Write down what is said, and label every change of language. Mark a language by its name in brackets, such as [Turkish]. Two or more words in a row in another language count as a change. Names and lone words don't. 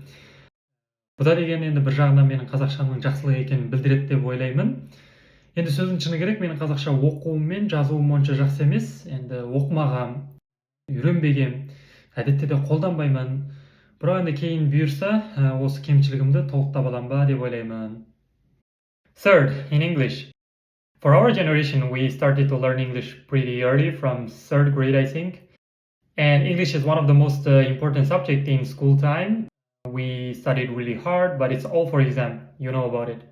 [Kazakh] Бұда деген енді бір жағынан менің қазақшамның жақсылық екенін білдіреді деп ойлаймын. Енді сөздің шыны керек, менің қазақша оқуым мен жазуым онша жақсы емес. Енді оқымағам, үйренбегем, әдетте де қолданбаймын. Бірақ енді кейін бұйырса, осы кемшілігімді толықтап аламын ба деп ойлаймын. [English] Third, in English. For our generation, we started to learn English pretty early, from third grade, I think. And English is one of the most important subjects in school time. We studied really hard, but it's all for exam. You know about it.